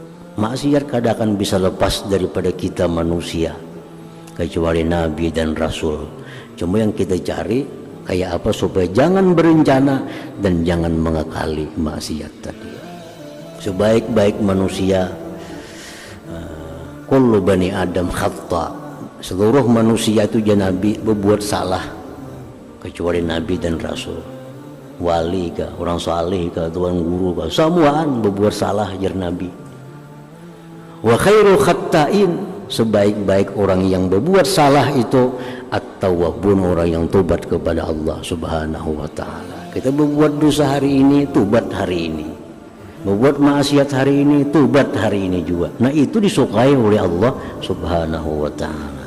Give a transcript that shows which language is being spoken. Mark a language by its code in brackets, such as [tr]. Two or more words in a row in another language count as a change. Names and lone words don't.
[bjn] Maksiat kadang akan bisa lepas daripada kita manusia. kecuali Nabi dan Rasul. Cuma yang kita cari kayak apa supaya jangan berencana dan jangan mengakali maksiat tadi. Sebaik-baik manusia, [ar] كل بني آدم خطاء, [bjn] seluruh manusia itu Nabi berbuat salah kecuali Nabi dan Rasul. Wali kah, orang saleh kah, tuan guru kah, semuaan berbuat salah jar Nabi. [ar] وخير الخطائين, [bjn] sebaik-baik orang yang berbuat salah itu at-tawwabun, orang yang tobat kepada Allah [ar] سبحانه وتعالى. [bjn] Kita berbuat dosa hari ini, tobat hari ini. Berbuat maksiat hari ini, tobat hari ini juga. Nah, itu disukai oleh Allah [ar] سبحانه وتعالى.